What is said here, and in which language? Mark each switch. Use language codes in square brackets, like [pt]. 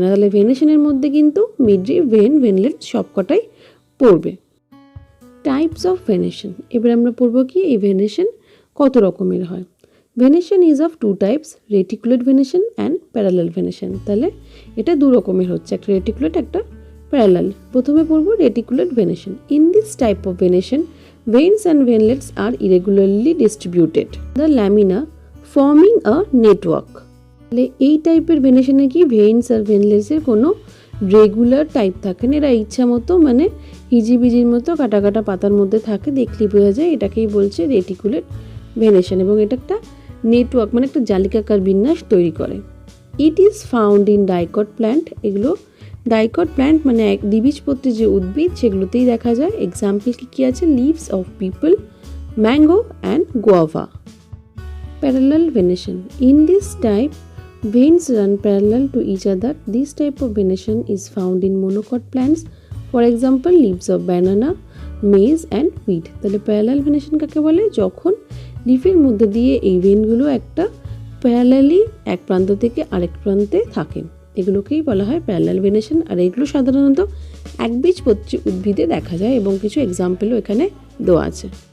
[bn] তাহলে ভেনেশনের মধ্যে কিন্তু মিডরিব, ভেন, ভেনলেট সবকটাই পড়বে। [en] types of venation, [bn] এবার আমরা পড়বো কি এই ভেনেশন কত রকমের হয়। [en] Venation is of two types, reticulate venation and parallel venation. [bn] তাহলে এটা দু রকমের হচ্ছে, একটা রেটিকুলেট, একটা প্যারালাল। প্রথমে পড়বো রেটিকুলেট venation. [en] In this type of venation veins and venlets are irregularly distributed the lamina forming a network. [bn] তাহলে এই টাইপের ভেনেশনে কি ভেইনস আর ভেনলেটসের কোনো রেগুলার টাইপ থাকে না, এরা ইচ্ছা মতো মানে হিজিবিজির মতো কাটা কাটা পাতার মধ্যে থাকে, দেখলেই বোঝা যায় এটাকেই বলছে রেটিকুলেট ভেনেশন, এবং এটা একটা নেটওয়ার্ক মানে একটা জালিকাকার বিন্যাস তৈরি করে। [en] it is found in dicot plant, [bn] এগুলো ডাইকট প্ল্যান্ট মানে এক দ্বিবীজপত্রী যে উদ্ভিদ সেগুলোতেই দেখা যায়। [en] example [bn] কি আছে, [en] Leaves of peepal, mango and guava. Parallel venation, in this type veins run parallel to each other. This type of venation is found in monocot plants, for example leaves of banana, maize and wheat. [bn] তাহলে parallel venation কাকে বলে, যখন লিফের মধ্যে দিয়ে এই ভেনগুলো একটা parallelly এক প্রান্ত থেকে আরেক প্রান্তে থাকে, এগুলোকেই বলা হয় প্যারালাল ভেনেশন। আর এগুলো সাধারণত একবীজপত্রী উদ্ভিদে দেখা যায় এবং কিছু এক্সাম্পলও এখানে দেওয়া আছে।